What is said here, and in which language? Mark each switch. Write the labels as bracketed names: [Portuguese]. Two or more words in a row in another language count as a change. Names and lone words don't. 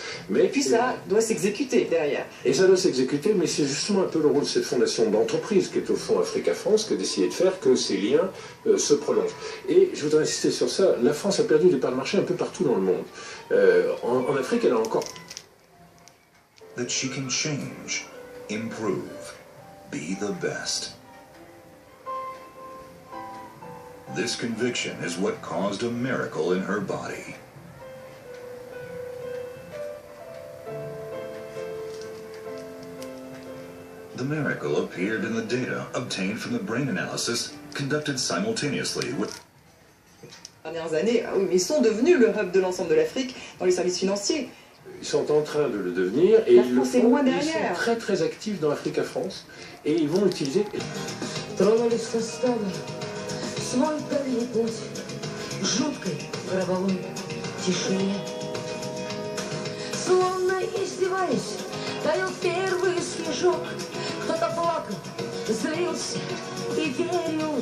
[French] Mais, et puis ça doit s'exécuter derrière. Et ça doit s'exécuter, mais c'est justement un peu le rôle de cette fondation d'entreprise qui est au fond Africa France, que d'essayer de faire que ces liens se prolongent. Et je voudrais insister sur ça, la France a perdu des parts de marché un peu partout dans le monde. En Afrique, elle a encore... [English] That she can change, improve, be the best. This conviction is what caused a miracle in her body. The miracle appeared in the data obtained from the brain analysis conducted simultaneously with... [French] Dernières années, oui, mais ils sont devenus le hub de l'ensemble de l'Afrique dans les services financiers. Ils sont en train de le devenir et ils sont très très actifs dans Africa France et ils vont utiliser... [Russian] Свой дальний путь в жуткой гробовой тишине. Словно издеваясь, таял первый снежок. Кто-то плакал, злился и верил.